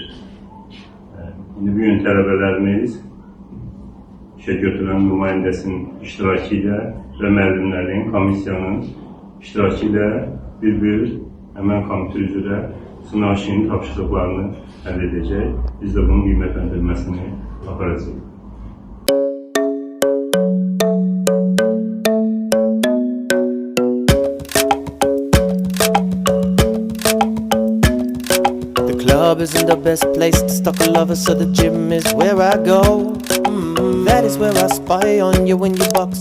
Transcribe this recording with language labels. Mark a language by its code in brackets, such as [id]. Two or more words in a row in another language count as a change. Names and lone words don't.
[az] İndi bu gün tələbələrimiz işə götürülən nümayəndəsinin iştirakı ilə və müəllimlərin, komissiyanın iştirakı ilə bir həmən kompüter üzrə sınaq işinin tapşırıqlarını əldə edəcək. Biz də bunun qiymətləndirməsini aparacağıq. [en] The club isn't the best place to stalk a lover, so the gym is where I go. That is where I spy on you when you box.